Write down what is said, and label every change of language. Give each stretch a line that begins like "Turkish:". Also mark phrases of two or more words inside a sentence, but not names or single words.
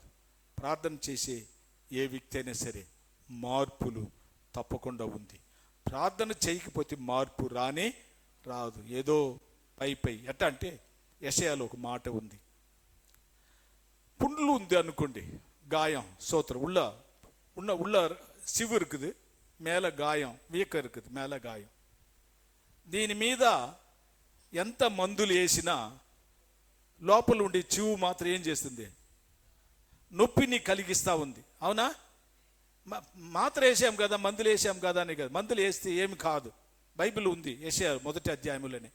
Telugu: ప్రార్థన చేసే ఏ వ్యక్తి అయినా సరే మార్పులు తప్పకుండా ఉంది. ప్రార్థన చేయకపోతే మార్పు రాదు. ఏదో పై ఎట్లా అంటే యెషయాలో ఒక మాట ఉంది. புண்ணு ఉంది అనుకోండి,
Tamil: காயம் சோத்திரம் உள்ள சிவு இருக்குது, மேலே காயம், வீக்கம் இருக்குது, மேலே గాయం.
Telugu: దీని మీద ఎంత మందులు వేసినా లోపల ఉండే చివు మాత్రం ఏం చేస్తుంది? నొప్పిని కలిగిస్తూ ఉంది. అవునా? మాత్ర వేసాం కదా, మందులు వేసాం కదా అని కదా. మందులు వేస్తే ఏమి కాదు, బైబిల్ ఉంది యెషయా 1వ అధ్యాయంలోనే.